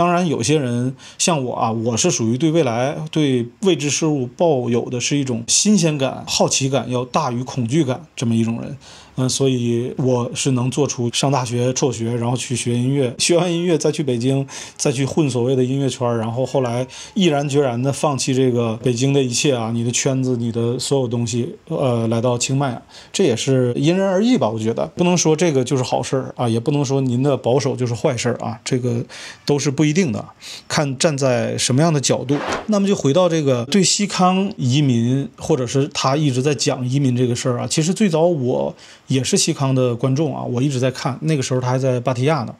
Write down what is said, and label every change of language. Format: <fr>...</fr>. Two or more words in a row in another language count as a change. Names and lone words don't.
<zh>當然有些人像我啊，我是屬於對未來對未知事物抱有的是一種新鮮感、好奇感要大於恐懼感這麼一種人。所以我是能做出上大學輟學，然後去學音樂，學完音樂再去北京，再去混所謂的音樂圈，然後後來毅然決然的放棄這個北京的一切啊，你的圈子，你的所有東西，來到清邁，這也是因人而異吧。我覺得不能說這個就是好事啊，也不能說您的保守就是壞事啊，這個都是不一定的，看站在什麼樣的角度。那麼就回到這個對西康移民，或者是他一直在講移民這個事兒啊，其實最早我也是西康的觀眾啊，我一直在看，那個時候他還在芭提雅呢。</zh>